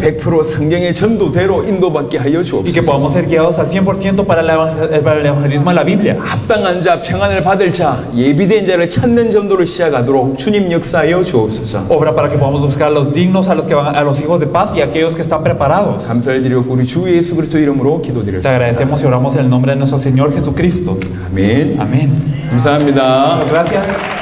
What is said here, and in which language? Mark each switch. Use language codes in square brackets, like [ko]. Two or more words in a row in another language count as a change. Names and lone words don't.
[ko] 100% 성경의 전도대로 인도받게 하여 [es] Y que [ko] 주옵소서. [es] podamos ser guiados al 100% para el evangelismo de la Biblia. [ko] 합당한 자, 평안을 받을 자, 예비된 자를 찾는 전도를 시작하도록 주님 역사하여 주옵소서. [es] Obra para que podamos buscar a los dignos, a los que van, a los hijos de paz y a aquellos que están preparados. [ko] 감사를 드리고 우리 주 예수 그리스도 이름으로 [es] Te [ko] 기도드렸습니다. [es] agradecemos y oramos en el nombre de nuestro Señor Jesucristo. [ko] 아멘. [es] Amén. [ko] 감사합니다. [es] Muchas gracias.